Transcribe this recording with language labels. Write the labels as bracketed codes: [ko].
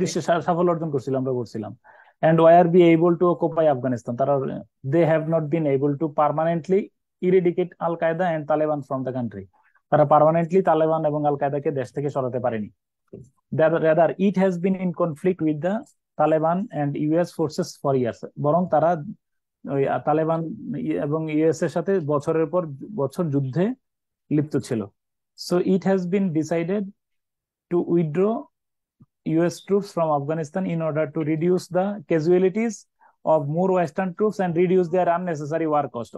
[bn] বিশ্বে সাফল্য অর্জন করছিল, আমরা বলছিলাম। [en] And why are we able to occupy Afghanistan? [bn] তারা [en] they have not been able to permanently eradicate Al Qaeda and Taliban from the country. [bn] তারা পার্মানেন্টলি তালেবান এবং আল কায়দাকে দেশ থেকে সরাতে পারেনি। [en] Rather, it has been in conflict with the Taliban and US forces for years. [bn] বরং তারা ওই তালেবান এবং ইউএস এর সাথে বছরের পর বছর যুদ্ধে লিপ্ত ছিল। [en] So it has been decided to withdraw US troops from Afghanistan in order to reduce the casualties of more Western troops and reduce their unnecessary war cost.